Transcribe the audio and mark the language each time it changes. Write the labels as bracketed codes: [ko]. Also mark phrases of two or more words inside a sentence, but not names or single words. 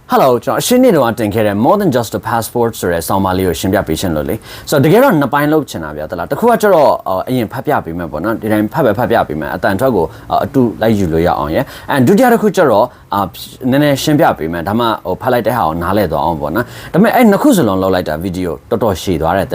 [my] Hello ကျွန်တော်ရှင်းနေတော့တင်ခဲ့တဲ့ [en] more than just a passport [my] ဆိုတဲ့ဆောင်းပါးလေးကိုရှင်းပြပေးချင်လို့လေဆိုတော့တကယ်တော့နှစ်ပိုင်းလုပ်ချင်တာဗျာတလားတစ်ခုကကျတော့အရင်ဖတ်ပြပေးမယ်ပေါ့နော်ဒီတိုင်းဖတ်ပြပေးမယ်အတန်ထွက်ကိုအတူလိုက်ယူ လို့ရအောင်ရယ်အဲဒုတိယတစ်ခုကျတော့နည်းနည်းရှင်းပြပေးမယ်ဒါမှဖတ်လိုက်တဲ့ဟာကိုနားလည်သွားအောင်ပေါ့နော်ဒါပေမဲ့အဲ့နှစ်ခုစလုံးလောက်လိုက်တာဗီဒီယိုတော်တော်ရှည်သွားတယ်တ